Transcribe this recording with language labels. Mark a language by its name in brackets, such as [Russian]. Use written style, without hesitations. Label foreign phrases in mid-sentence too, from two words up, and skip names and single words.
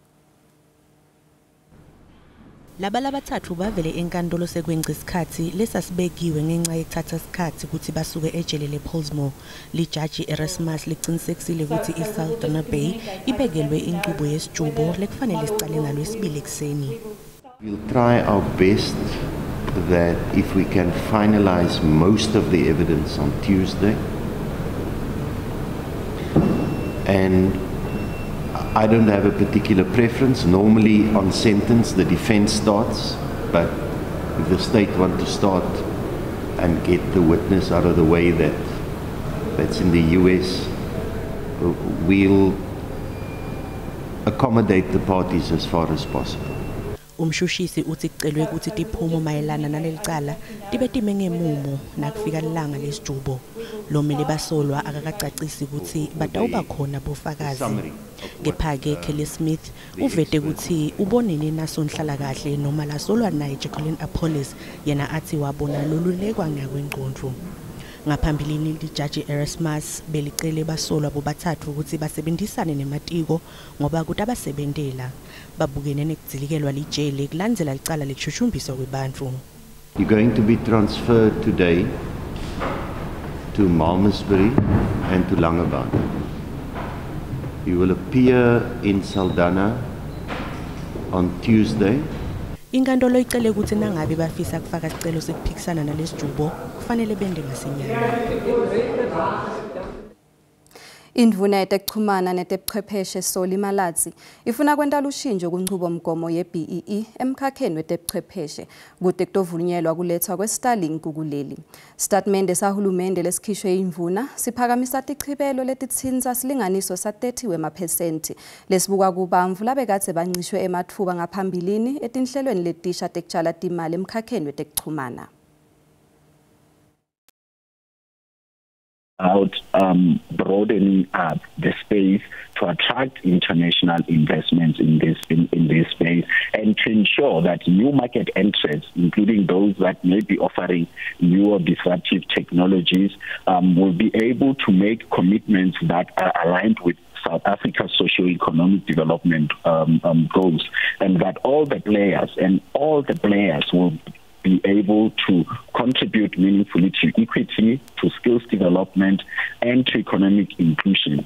[Swati] Laba labathathu bavele enkantolo sekwenza isikhathi lesasibekiwe ngenxa yekuthatha isikhathi ukuthi basuke ejele lePolsmore. Lijaji Erasmus liqinisekisile ukuthi iSaldanha Bay ibekelwe inqubo yesijubo lekufanele sicale ngalwesibili ekseni. [English] We'll try our best that if we can finalize most of the evidence on Tuesday, and I don't have a particular preference. Normally on sentence the defense starts, but if the state want to start and get the witness out of the way that's in the US, we'll accommodate the parties as far as possible. [Swati] Umshushisi uthi kucelwe ukuthi tiphumo mayelana nalelicala tibe time ngemumo nakufika ilanga lesijubo. Lomele basolwa akakacacisi ukuthi batawuba khona bofakazi. Kepha-ke Kelly Smith uvete ukuthi ubonene naso nhlalakahle noma lasolwa naye Jacqueline Apollis yena athi wabona lolulekwa ngakwengqondo. Ngaphambilini lijaji Erasmus belicele basolwa bobathathu ukuthi basebenzisane nematiko ngoba ukuthi abasebentela babukene nekudzilikelwa lijele kulandzela licala lekushushumbiswa kwebantu. [English] You're going to be transferred today to Malmesbury and to Langebaan. You will appear in Saldanha on Tuesday. [Swati] Inkantolo icele ukuthi nangabe bafisa kufaka isicelo sekuphikisana nalesijubo kufanele bende masinyane. Indvuna yetekuchumana netebuchwepheshe Soli Malatsi ifuna kwenta ushintsho kunchubomgomo ye-BEE emkhakheni wetebuchwepheshe kude kutovunyelwa kulethwa kwe-Starlink kuleli. Statement sahulumende lesikhishwe indvuna siphakamisa tichibelo letitsinza silinganiso sa-30 wema% lesibukwa kubamvu labekatse bancishwe ematfuba ngaphambilini etinhlelweni letisha tekutshala timali emkhakheni wetekuchumana. [English] About broadening up the space to attract international investments in this space and to ensure that new market entrants, including those that may be offering new or disruptive technologies, will be able to make commitments that are aligned with South Africa's socio-economic development goals, and that all the players will be able to contribute meaningfully to equity, to skills development, and to economic inclusion.